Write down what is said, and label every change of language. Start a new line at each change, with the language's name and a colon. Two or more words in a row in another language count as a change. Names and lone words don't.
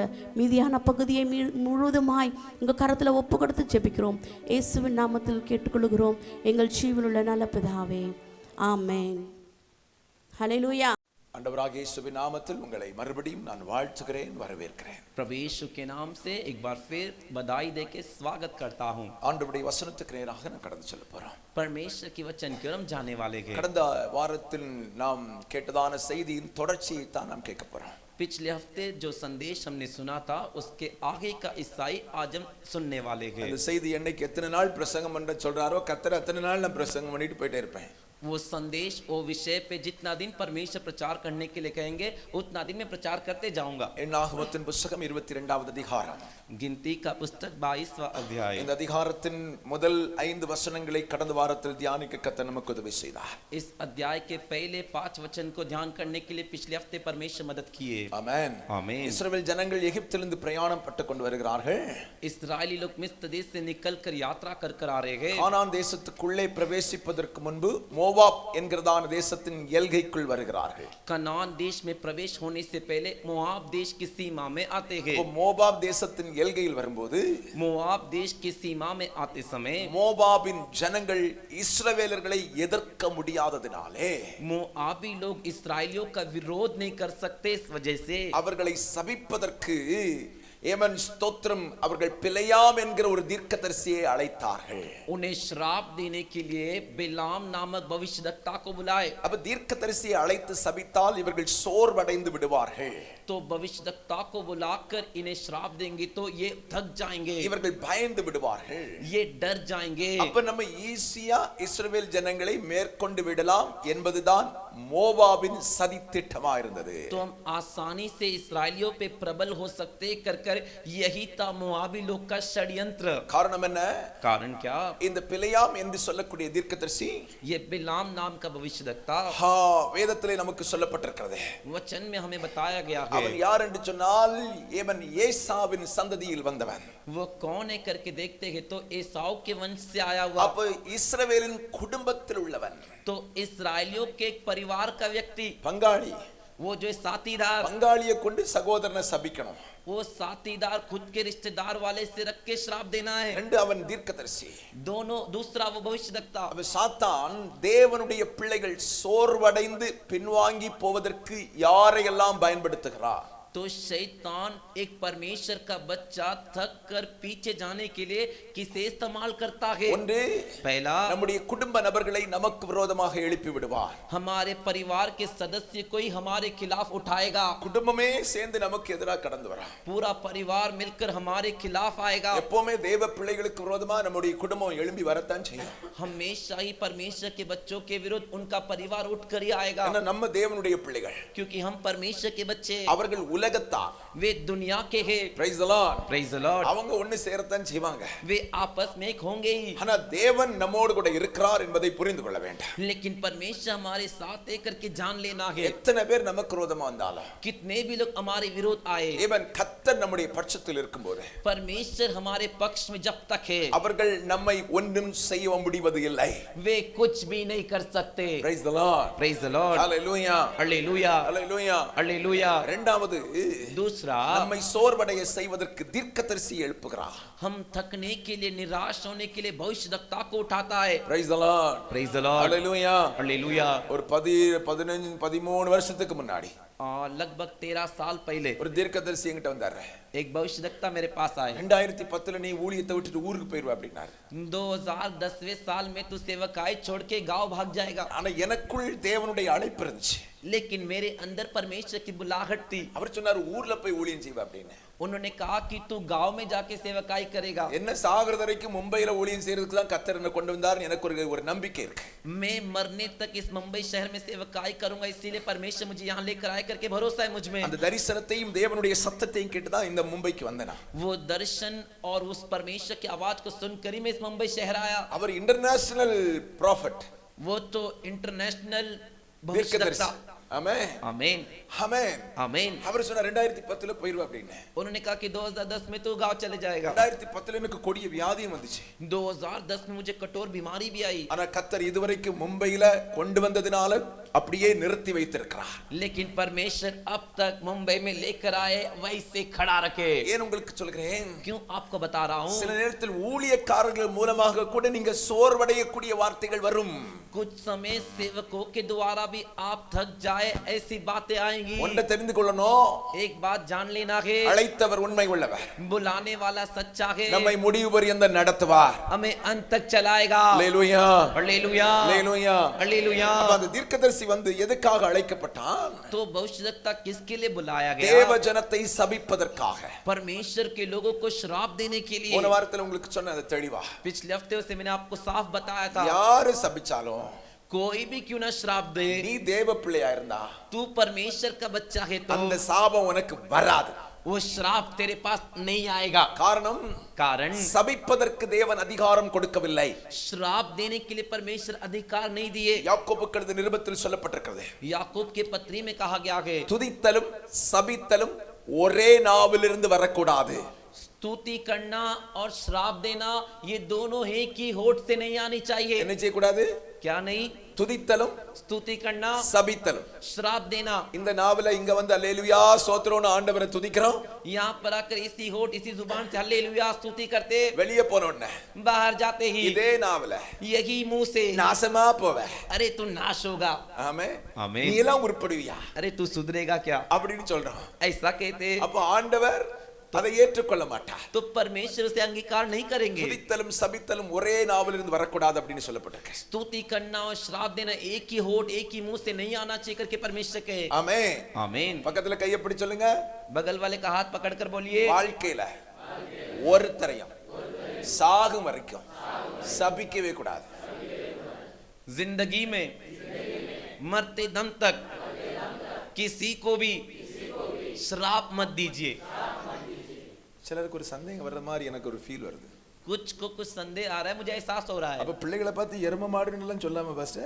Tamil: மீதியான பகுதியை முழுவதுமாய் உங்கள் கரத்தில் ஒப்பு கொடுத்து ஜெபிக்கிறோம். இயேசுவின் நாமத்தில் கேட்டுக்கொள்கிறோம் எங்கள் ஜீவனுள்ள நல்ல பிதாவே, ஆமென். ஹல்லேலூயா. ஆண்டவராகிய இயேசுவின் நாமத்தில் உங்களை மறுபடியும் நான் வாழ்த்துகிறேன், வரவேற்கிறேன்.
Hindi: प्रभु यीशु के नाम से एक बार फिर बधाई देके स्वागत करता हूँ।
Tamil: ஆண்டவருடைய வசனத்துக்கு நேராக நான் கடந்து செல்ல போறோம்.
Hindi: परमेश्वर की वचन की ओर हम जाने वाले हैं।
Tamil: கடந்த வாரத்தில் நாம் கேட்டதான செய்தியின் தொடர்ச்சியை தான் நாம் கேட்க போறோம்.
Hindi: पिछले हफ्ते जो संदेश हमने सुना था उसके आगे का ईसाई आज हम सुनने वाले हैं।
Tamil: அந்த செய்தி என்னைக்கு எத்தனை நாள் பிரசங்கம் பண்ண சொல்றாரோ கர்த்தர் அத்தனை நாள் நான் பிரசங்கம் பண்ணிட்டு போயிட்டே இருப்பேன்.
Hindi: वो संदेश वो विषय पे जितना दिन परमेश्वर प्रचार करने के लिए कहेंगे उतना दिन मैं प्रचार करते जाऊंगा।
Tamil: என்னாகமத்தின் புத்தகம் 22வது அதிகாரம்,
Hindi: गिनती का पुस्तक 22वां अध्याय।
Tamil: இந்த அதிகாரத்தின் முதல் 5 வசனங்களை கடந்த வாரத்தில் தியானிக்க கர்த்தர் நமக்கு உதவி செய்தார்.
Hindi: इस अध्याय के पहले 5 वचन को ध्यान करने के लिए पिछले हफ्ते परमेश्वर मदद किए।
Tamil: ஆமென்.
Hindi: आमीन।
Tamil: இஸ்ரவேல் ஜனங்கள் எகிப்திலிருந்து பிரயாணம் பட்டு கொண்டு வருகிறார்கள்.
Hindi: इस्राएली लोग मिस्र देश से निकलकर यात्रा कर आ रहे हैं।
Tamil: கானான் தேசத்துக்குள்ளே பிரவேசிப்பதற்கு முன்பு மோவாப் என்கிறதான தேசத்தின் எல்கைக்குள் வருகிறார்கள்.
Hindi: कनान देश में प्रवेश होने से पहले मोआब देश की सीमा में आते हैं।
Tamil: மோவாப் தேசத்தின் எல்கையில் வரும்போது
Hindi: मोआब देश की सीमा में आते समय
Tamil: மோவாபின் ஜனங்கள் இஸ்ரவேலர்களை எதிர்க்க முடியாததினாலே
Hindi: मोआबी लोग इस्राएलियों का विरोध नहीं कर सकते, इस वजह से
Tamil: அவர்களை சபிப்பதற்கு ஏமன் ஸ்தோத்திரம் அவர்கள் பிலேயாம் என்கிற ஒரு தீர்க்கதரிசியை அழைத்தார்கள்.
Hindi: उन्हें श्राप देने के लिए बिलाम नामक भविष्यद्वक्ता को बुलाए।
Tamil: அப்ப தீர்க்கதரிசியை அழைத்து சபித்தால் இவர்கள் சோர்வடைந்து விடுவார்கள்.
Hindi: तो भविष्यद्वक्ता को बुलाकर इन्हें श्राप देंगे तो ये थक जाएंगे,
Tamil: இவர்கள் பயந்து விடுவார்கள்.
Hindi: ये डर जाएंगे।
Tamil: அப்ப நம்ம ஈஸியா இஸ்ரவேல் ஜனங்களை மேற்கொண்டு விடலாம் என்பதுதான் மோவாபின் சதி திட்டமா இருந்தது.
Hindi: तो हम आसानी से इस्राएलियों पे प्रबल हो सकते कर यही था मोआबी लोग का षड्यंत्र।
Tamil: காரணம் என்ன?
Hindi: कारण क्या?
Tamil: இந்த பிலேயாம் என்று சொல்லக்கூடிய தீர்க்கதரிசி,
Hindi: ये बिलाम नाम का भविष्यद्वक्ता
Tamil: வேதத்திலே நமக்கு சொல்லப்பட்டிருக்கிறது.
Hindi: वचन में हमें बताया गया है।
Tamil: அவன் யார் என்று சொன்னால் ஏமன் ஏசாவின் சந்ததியில் வந்தவன்.
Hindi: वो कौन है करके देखते हैं तो एसाव के वंश से आया हुआ।
Tamil: அப்ப இஸ்ரவேலின் குடும்பத்தில் உள்ளவன்,
Hindi: तो इस्राएलियों के एक परिवार का व्यक्ति,
Tamil: பங்காளி.
Hindi: वो जो साथीदार,
Tamil: பங்காளியை கொண்டு சகோதரனை சபிக்கணும்.
Hindi: वो साथीदार खुद के रिश्तेदार वाले से रख के श्राप देना है।
Tamil: ரெண்டு அவன் தீர்க்கதரிசி.
Hindi: दोनों, दूसरा वो भविष्यद्वक्ता।
Tamil: அவன் சாத்தான் தேவனுடைய பிள்ளைகள் சோர்வடைந்து பின்வாங்கி போவதற்கு யாரையெல்லாம் பயன்படுத்துகிறார்?
Hindi: तो शैतान एक परमेश्वर का बच्चा थक कर पीछे जाने के लिए किसे इस्तेमाल करता है?
Tamil: ஒன்று,
Hindi: पहला,
Tamil: நம்முடைய குடும்ப நபர்களை நமக்கு விரோதமாக எழுப்பி விடுவார்.
Hindi: हमारे परिवार के सदस्य कोई हमारे खिलाफ उठाएगा।
Tamil: குடும்பமே சேர்ந்து நமக்கு எதிராக கடந்து வரா.
Hindi: पूरा परिवार मिलकर हमारे खिलाफ आएगा।
Tamil: எப்பவுமே தேவ பிள்ளைகளுக்கு விரோதமா நம்முடைய குடும்பம் எழும்பி வரத்தான் செய்யும்.
Hindi: हमेशा ही परमेश्वर के बच्चों के विरुद्ध उनका परिवार उठकर ही आएगा,
Tamil: ஏன்னா நம்ம தேவனுடைய பிள்ளைகள்.
Hindi: क्योंकि हम परमेश्वर के बच्चे।
Tamil: அவர்கள் உலகத்தார்.
Hindi: वे दुनिया के हैं.
English: Praise the Lord. Praise the Lord.
Tamil: அவங்க ஒண்ணு சேரத்தான் செய்வாங்க.
Hindi: वे आपस में एक होंगे ही.
Tamil: ஆனா தேவன் நம்மோடு கூட இருக்கிறார் என்பதை புரிந்து கொள்ள வேண்டும்.
Hindi: लेकिन परमेश्वर हमारे साथ एक करके जान लेना है.
Tamil: எத்தனை பேர் நமக்கு விரோதமா வந்தாலும்,
Hindi: कितने भी लोग हमारे विरोध आए,
Tamil: தேவன் கர்த்தர் நம்முடைய பட்சத்தில் இருக்கும்போது,
Hindi: परमेश्वर हमारे पक्ष में जब तक है,
Tamil: அவர்கள் நம்மை ஒன்றும் செய்ய முடிவது இல்லை.
Hindi: वे कुछ भी नहीं कर सकते.
English: Praise the Lord. Praise the Lord. Hallelujah. Hallelujah. Hallelujah. Hallelujah.
Tamil: இரண்டாவது,
Hindi: दूसरा,
Tamil: நம்மை சோர்வடைய செய்வதற்கு தீர்க்கதரிசி எழுப்புகிறார்.
Hindi: हम थकने के लिए, निराश होने के लिए भविष्यवक्ता को उठाता है.
English: Praise the Lord. Praise the Lord. Hallelujah. Hallelujah.
Tamil: ஒரு 15 13 வருஷத்துக்கு முன்னாடி
Hindi: लगभग 13 साल पहले
Tamil: ஒரு தீர்க்கதரிசி என்கிட்ட வந்தாரு.
Hindi: एक भविष्यवक्ता मेरे पास आए.
Tamil: 2010 நீ ஊழியத்தை விட்டுட்டு ஊருக்கு போயிருவ அப்படினாரு.
Hindi: 2010वें साल में तू सेवकाई छोड़ के गांव भाग जाएगा.
Tamil: ஆனா எனக்குள் தேவனுடைய அழைப்பு இருந்துச்சு.
Hindi: लेकिन मेरे अंदर परमेश्वर की बुलाहट थी.
Tamil: அவர் சொன்னாரு ஊர்ல போய் ஊழியம் செய்வ அப்படின்னு.
Hindi: उन्होंने कहा कि तू गांव में जाके सेवकाई करेगा.
Tamil: என்ன சாகர வரைக்கும் மும்பைல ஊழியம் செய்யறதுக்கு தான் கர்த்தர் என்ன கொண்டு வந்தார் எனக்கு ஒரு நம்பிக்கை இருக்கு.
Hindi: मैं मरने तक इस मुंबई शहर में सेवकाई करूंगा, इसीलिए परमेश्वर मुझे यहाँ लेकर आए करके भरोसा है मुझ में.
Tamil: அந்த தரிசனத்தையும் தேவனுடைய சத்தத்தையும் கேட்டு தான் இந்த மும்பைக்கு வந்தேனா.
Hindi: वो दर्शन और उस परमेश्वर की आवाज को सुनकर ही मैं इस मुंबई शहर आया.
Tamil: அவர்
English: international prophet.
Hindi: वो तो इंटरनेशनल
Tamil: தீர்க்கதரிசி.
Hindi: भविष्यवक्ता.
Tamil: ஆமென்.
Hindi: आमीन.
Tamil: ஆமென்.
Hindi: आमीन.
Tamil: அவர் சொன்னார் 2010 போயிருவ அப்படின்னு.
Hindi: उन्होंने कहा कि 2010 में तू गांव चले जाएगा.
Tamil: 2010 எனக்கு கொடிய வியாதியும் வந்துச்சு.
Hindi: 2010 में मुझे कठोर बीमारी भी आई.
Tamil: ஆனா கர்த்தர் இதுவரைக்கும் மும்பையில கொண்டு வந்ததினால அப்படியே நிறுத்தி வைத்திருக்கிறார்.
Hindi: लेकिन परमेश्वर अब तक मुंबई में लेकर आए, वैसे खड़ा रखे.
Tamil: ஏன் உங்களுக்கு சொல்கிறேன்?
Hindi: क्यों आपको बता रहा हूं?
Tamil: சில நேரத்தில் ஊழியக்காரர்கள் மூலமாக கூட நீங்க சோர்வடையக்கூடிய வார்த்தைகள் வரும்.
Hindi: कुछ समय सेवकों के द्वारा भी आप थक जाए, ऐसी बातें आएंगी.
Tamil: ஒன்றை தெரிந்து கொள்ளணும்.
Hindi: एक बात जान लेना है,
Tamil: அழைத்தவர் உண்மை உள்ளவர்.
Hindi: बुलाने वाला सच्चा है.
Tamil: நம்மை முடிவு பரியந்த நடத்துவார்.
Hindi: हमें अंत तक चलाएगा.
Tamil: அல்லேலூயா.
Hindi: हालेलुया.
Tamil: அல்லேலூயா.
Hindi: हालेलुया.
Tamil: அப்ப அந்த தீர்க்கதரிசி வந்து எதுக்காக அழைக்கப்பட்டான்?
Hindi: तो भविष्यवक्ता किसके लिए बुलाया गया?
Tamil: தேவ ஜனத்தை சபிப்பதற்காக.
Hindi: परमेश्वर के लोगों को श्राप देने के लिए.
Tamil: போன வாரத்துல உங்களுக்கு சொன்ன அது தெளிவா.
Hindi: पिछले हफ्ते से मैंने आपको साफ बताया था,
Tamil: யாரு சபிச்சாலும்
Hindi: कोई भी क्यों ना श्राप दे,
Tamil: நீ தேவ பிள்ளையா இருந்தா
Hindi: तू परमेश्वर का बच्चा है तो
Tamil: அந்த சாபம் உனக்கு வராது.
Hindi: वो श्राप तेरे पास नहीं आएगा.
Tamil: காரணம்
Hindi: कारण
Tamil: சபிப்பதற்கு தேவன் அதிகாரம் கொடுக்கவில்லை.
Hindi: श्राप देने के लिए परमेश्वर अधिकार नहीं दिए.
Tamil: யாக்கோபு கழுத நிருபத்தில் சொல்லப்பட்டிருக்கிறது.
Hindi: याकूब के पत्री में कहा गया है,
Tamil: துதித்தலும் சபித்தலும் ஒரே நாவிலிருந்து வரக்கூடாது.
Hindi: स्तुति करना और श्राप देना ये दोनों एक ही होठ से नहीं आनी चाहिए.
Tamil: என்ன செய்யக்கூடாது?
Hindi: क्या नहीं?
Tamil: துதித்தலும்
Hindi: स्तुति करना,
Tamil: சபித்தலும்.
Hindi: श्राप देना.
Tamil: இந்த நாவல இங்க வந்து அல்லேலூயா ஸ்தோத்திரம்னு ஆண்டவரை துதிக்கிறோம்.
Hindi: यहाँ पर आकर इसी होठ इसी जुबान से हालेलुया स्तुति करते,
Tamil: வெளியே போன உடனே
Hindi: बाहर जाते ही
Tamil: இதே நாவல
Hindi: यही मुंह से
Tamil: நாசமா போவ.
Hindi: अरे तू नाश होगा,
Tamil: ஆமென். ஆமென். நீ எல்லாம் உருப்படுவியா
Hindi: अरे तू सुधरेगा क्या,
Tamil: அப்படின்னு சொல்றோம்.
Hindi: ऐसा कहते.
Tamil: அப்ப ஆண்டவர் அதை ஏற்றுக்கொள்ள மாட்டார்.
Hindi: तो परमेश्वर से अंगीकार नहीं करेंगे.
Tamil: துதித்தலும் சபித்தலும் ஒரே நாவிலிருந்து வரக்கூடாது அப்படின்னு சொல்லப்பட்டிருக்கு.
Hindi: स्तुति करना और श्राप देना एक ही होठ एक ही मुंह से नहीं आना चाहिए करके परमेश्वर कहे.
Tamil: ஆமென்.
Hindi: आमीन.
Tamil: பக்கத்துல கையை பிடி சொல்லுங்க.
Hindi: बगल वाले का हाथ पकड़कर बोलिए,
Tamil: வாழ்க்கையில ஒருத்தரையும் சாகும் வரைக்கும் சபிக்கவே கூடாது.
Hindi: जिंदगी में मरते दम तक किसी को भी श्राप मत दीजिए.
Tamil: சிலருக்கு ஒரு சந்தேகம் வர்ற மாதிரி எனக்கு ஒரு ஃபீல் வருது.
Hindi: कुछ को कुछ संदेह आ रहा है, मुझे एहसास हो रहा है.
Tamil: அப்ப பிள்ளைகளை பார்த்து எருமை மாடுன்னு எல்லாம் சொல்லாம பாஸ்டர்,